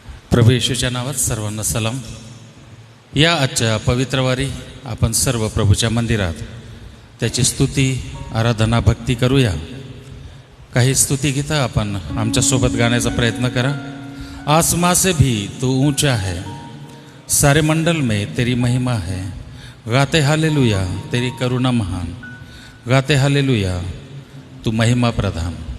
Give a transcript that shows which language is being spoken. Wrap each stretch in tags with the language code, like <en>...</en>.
<mr>प्रभू येशूच्या नावात सर्वांना सलाम. या आजच्या पवित्रवारी आपण सर्व प्रभूच्या मंदिरात त्याची स्तुती, आराधना, भक्ती करूया. काही स्तुती गीतं आपण आमच्यासोबत गाण्याचा प्रयत्न करा.</mr> <hi>आसमां से भी तू ऊंचा है, सारे मंडल में तेरी महिमा है. गाते हालेलुया तेरी करुणा महान, गाते हालेलुया तू महिमा प्रधान.</hi>